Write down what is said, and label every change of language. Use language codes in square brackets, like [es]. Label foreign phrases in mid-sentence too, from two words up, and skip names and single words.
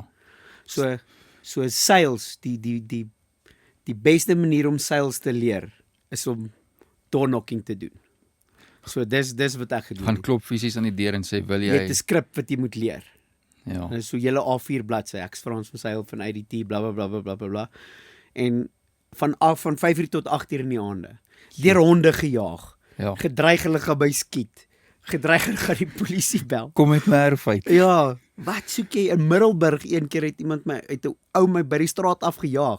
[af] So sales, die beste manier om sales te leer is om [en] door knocking [af] te doen. So dis wat ek gedoen gaan het. klop fisies aan die deur en sê, wil Jy het jy, 'n skrip wat jy moet leer. ja, En so julle A4 bladsy, ek's Frans van Sail van IDT bla bla bla bla bla bla. En van 5:00 tot 8:00 in die aande. Deur honde gejaag. ja, Gedreig hulle gaan by skiet. Gedreig hulle gaan die polisie bel. kom met my erfheid, Ja, wat soek jy in Middelburg? Een keer het iemand my uit 'n ou my by die straat afgejaag.